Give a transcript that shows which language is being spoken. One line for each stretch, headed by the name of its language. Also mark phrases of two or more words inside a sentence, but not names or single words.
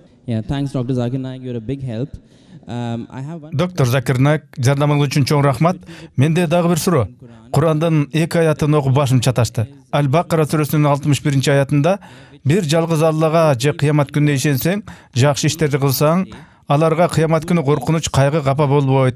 English: Yeah, thanks, Dr. Zakir Naik. You're a big help. I have one.
Kyrgyz: Доктор Закир Наик, жардамыңыз үчүн чоң рахмат. Менде дагы бир суроо. Курандан 2 аятын окуп башым чаташты. Аль-Бакара сүрөсүнүн 61-аятында бир жалгыз Аллага же кыямат күнүнө ишенсең, жакшы иштерди кылсаң, аларга кыямат күнү коркунуч, кайгы капа болбойт.